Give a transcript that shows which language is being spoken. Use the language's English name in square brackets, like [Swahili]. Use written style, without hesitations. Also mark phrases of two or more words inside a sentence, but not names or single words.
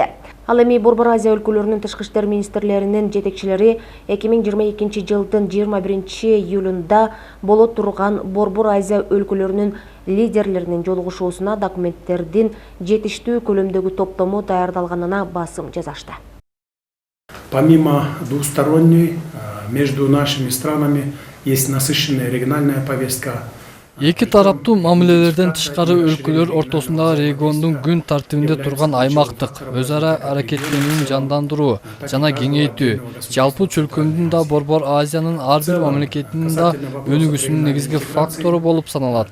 [Kyrgyz] Ал эми Борбор Азия өлкөлөрүнүн тышкы иштер министрлеринин жетекчилери 2022 жылдын 21-июлунда боло турган Борбор Азия өлкөлөрүнүн лидерлеринин жолугушуусуна документтердин жетиштүү көлөмдөгү топтому даярдалганына басым жасашты. [Russian] Помимо двусторонней, между нашими странами есть насыщенная региональная повестка. [Kyrgyz] Эки тараптуу мамилелерден тышкары өлкөлөр ортосундагы региондун күн тартибинде турган аймактык өз ара аракеттенүүнү жандандыруу жана кеңейтүү, жалпы чөлкөмдүн да Борбор Азиянын ар бир мамлекетинин да өнүгүүсүнүн негизги фактору болуп саналат.